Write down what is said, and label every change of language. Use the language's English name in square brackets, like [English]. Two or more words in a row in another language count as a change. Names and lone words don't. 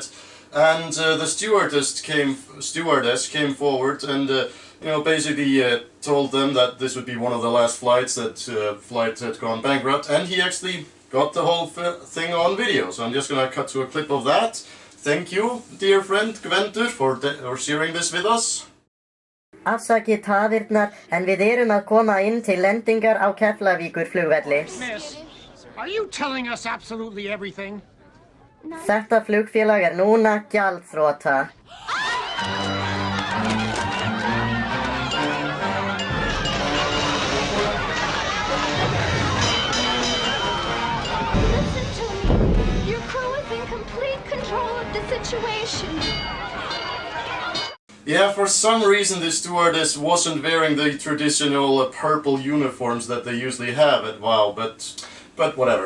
[English] And the stewardess came forward and basically told them that this would be one of the last flights that flight had gone bankrupt, and he actually got the whole thing on video. So I'm just gonna cut to a clip of that. Thank you, dear friend Gvendur, for sharing this with us. [Icelandic] Afsakið tafirnar, en við erum að koma inn til lendingar á Keflavíkurflugvelli. [English] Miss, are you telling us absolutely everything? [Icelandic] Þetta flugfélag núna gjaldþrota. [English] Listen to me. Your crew is in complete control of the situation. Yeah, for some reason the stewardess wasn't wearing the traditional purple uniforms that they usually have at WOW, but whatever.